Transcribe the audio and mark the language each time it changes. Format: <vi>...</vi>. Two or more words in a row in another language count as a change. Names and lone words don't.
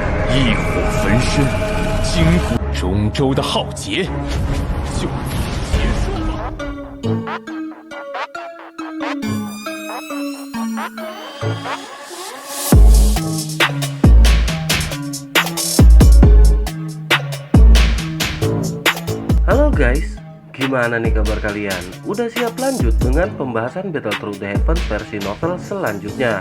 <zh>异火焚身，经过中州的浩劫就此结束了。</zh> <id>Halo guys, gimana nih kabar kalian? Udah siap lanjut dengan pembahasan Battle Through the Heavens versi novel selanjutnya?</id>